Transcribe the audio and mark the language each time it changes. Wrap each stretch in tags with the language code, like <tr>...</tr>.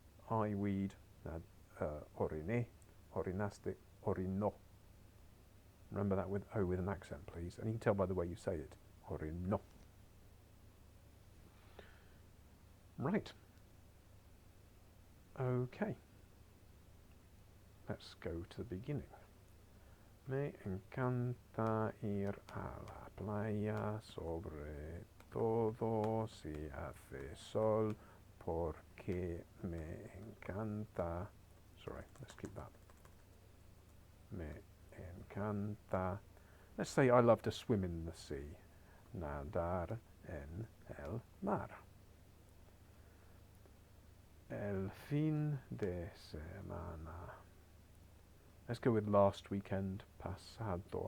<en>I weed,</en> <es>orine, orinaste, orino.</es> <en>Remember that with O with an accent, please. And you can tell by the way you say it. Orino. Right. Okay. Let's go to the beginning.</en> <es>Me encanta ir a la playa, sobre todo si hace sol, porque me encanta.</es> <en>Sorry, let's keep that.</en> <es>Me encanta.</es> <en>Let's say I love to swim in the sea.</en> <es>Nadar en el mar. El fin de semana.</es> <en>Let's go with last weekend pasado.</en>